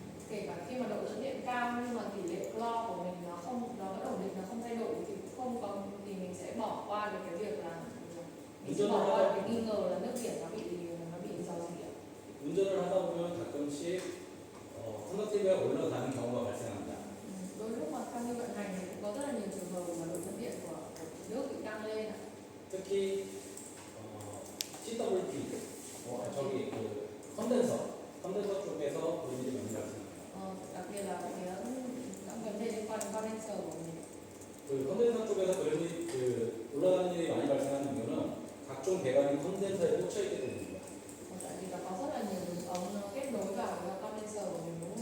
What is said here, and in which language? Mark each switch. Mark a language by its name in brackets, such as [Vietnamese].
[Vietnamese] Kể cả khi mà độ dẫn điện cao nhưng mà tỷ lệ clo của mình nó vẫn ổn định, nó không thay đổi thì không có thì mình sẽ bỏ qua được cái việc là mình sẽ bỏ qua cái nghi ngờ là nước biển nó bị rò rỉ. [Korean] 운전을 하다 보면 가끔씩 컨덕티비티가 올라가는 경우가 발생합니다. [Vietnamese] Đôi lúc mà trong khi vận hành thì cũng có rất là nhiều trường hợp mà độ dẫn điện của nước bị tăng lên. [Korean] 특히 CWP 저기 그 컨덴서 쪽에서 그런 일이 많이 발생합니다. [Vietnamese] Đặc biệt là những vấn đề liên quan đến condenser của mình. [Korean] 그 컨덴서 쪽에서 그런 일이 올라가는 일이 많이 발생하는 이유는 각종 배관이 컨덴서에 꽂혀 있기 때문입니다. [Vietnamese] Tại vì là có rất là nhiều đường ống nó kết nối vào với condenser của mình, đúng không?